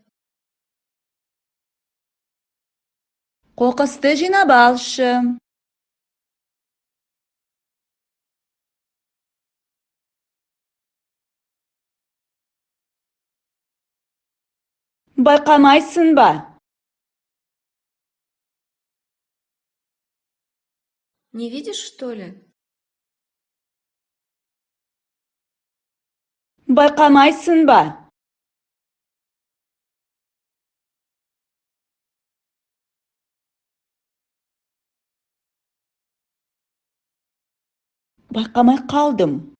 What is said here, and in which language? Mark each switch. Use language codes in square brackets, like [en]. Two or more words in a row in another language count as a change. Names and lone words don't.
[kk] Қоқысты жинап алшы. Байқамайсың ба? [ru] Не видишь, что ли? [kk] Байқамайсың ба? Байқамай қалдым.